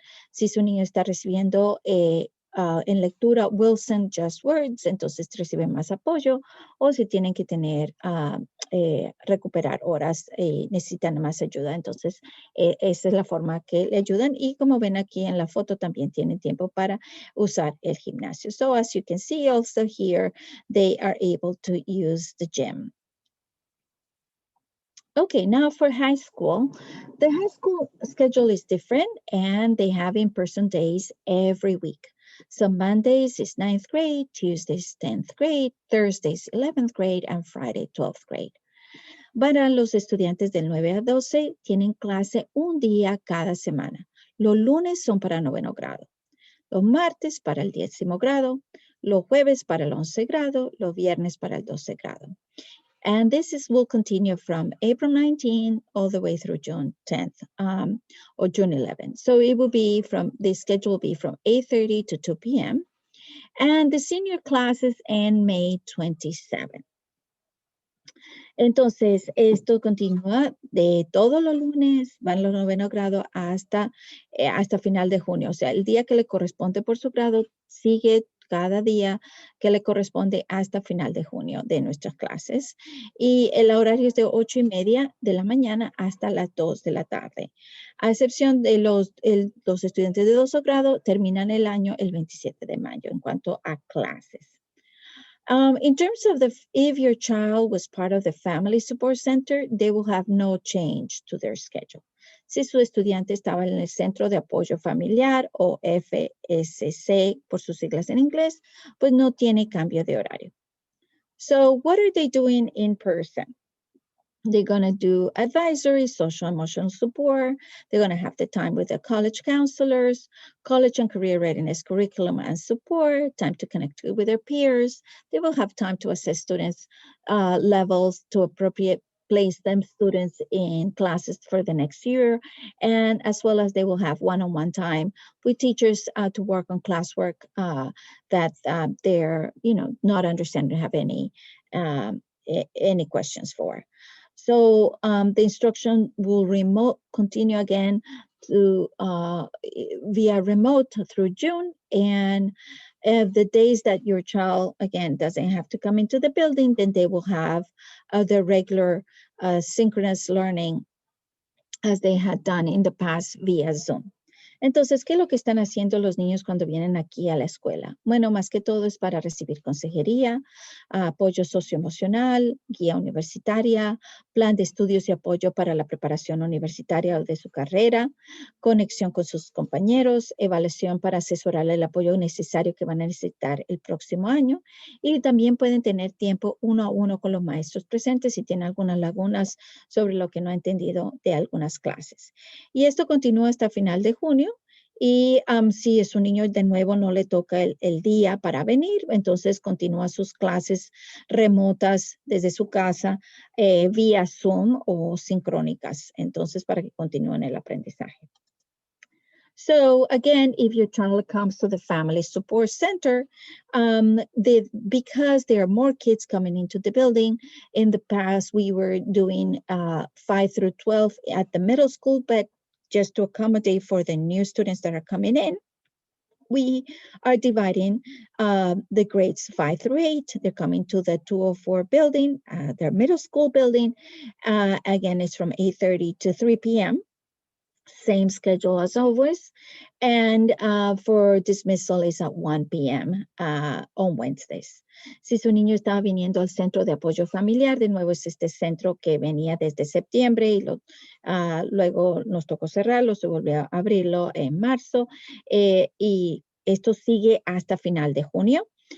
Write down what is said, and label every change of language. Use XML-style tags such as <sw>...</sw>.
<es>si su niño está recibiendo en lectura Wilson Just Words, entonces reciben más apoyo, o si tienen que tener recuperar horas y necesitan más ayuda. Entonces, esa es la forma que le ayudan. Y como ven aquí en la foto, también tienen tiempo para usar el gimnasio.</es> <en>So, as you can see also here, they are able to use the gym. Okay, now for high school. The high school schedule is different and they have in-person days every week. So Mondays is 9th grade, Tuesdays 10th grade, Thursdays 11th grade, and Friday 12th grade.</en> <es>Para los estudiantes del 9 a 12 tienen clase un día cada semana. Los lunes son para noveno grado, los martes para el 10º grado, los jueves para el 11 grado, los viernes para el 12 grado.</es> <en>And will continue from April 19 all the way through June 10th or June 11th. So the schedule will be from 8:30 to 2 p.m. And the senior classes end May 27.</en> <es>Entonces, esto continúa de todos los lunes, van los noveno grado hasta final de junio. O sea, el día que le corresponde por su grado sigue cada día que le corresponde hasta final de junio de nuestras clases. Y el horario es de 8:30 de la mañana hasta las 2 de la tarde. A excepción de los estudiantes de 12 grado, terminan el año el 27 de mayo en cuanto a clases.</es> <en>In terms of if your child was part of the Family Support Center, they will have no change to their schedule.</en> <es>Si su estudiante estaba en el Centro de Apoyo Familiar o FSC por sus siglas en inglés, pues no tiene cambio de horario.</es> <en>So what are they doing in person? They're going to do advisory, social emotional support. They're going to have the time with the college counselors, college and career readiness curriculum and support, time to connect with their peers. They will have time to assess students' levels to appropriate place them students in classes for the next year, and as well as they will have one-on-one time with teachers to work on classwork that they're not understanding, have any questions for. So the instruction will continue again to via remote through June, and the days that your child again doesn't have to come into the building, then they will have the regular synchronous learning as they had done in the past via Zoom.</en> <es>Entonces, ¿qué es lo que están haciendo los niños cuando vienen aquí a la escuela? Bueno, más que todo es para recibir consejería, apoyo socioemocional, guía universitaria, plan de estudios y apoyo para la preparación universitaria o de su carrera, conexión con sus compañeros, evaluación para asesorarle el apoyo necesario que van a necesitar el próximo año, y también pueden tener tiempo uno a uno con los maestros presentes si tienen algunas lagunas sobre lo que no ha entendido de algunas clases. Y esto continúa hasta final de junio. Y si es un niño de nuevo no le toca el día para venir, entonces continúa sus clases remotas desde su casa vía Zoom o sincrónicas, entonces para que continúen el aprendizaje.</es> <en>So again, if your child comes to the Family Support Center, because there are more kids coming into the building, in the past we were doing 5 through 12 at the middle school, but just to accommodate for the new students that are coming in, we are dividing the grades 5 through 8. They're coming to the 204 building, their middle school building. Again, it's from 8:30 to 3 p.m. Same schedule as always. And for dismissal is at 1 p.m. On Wednesdays.</en> <es>Si su niño estaba viniendo al centro de apoyo familiar, de nuevo es este centro que venía desde septiembre y luego nos tocó cerrarlo, se volvió a abrirlo en marzo y esto sigue hasta final de junio.</es>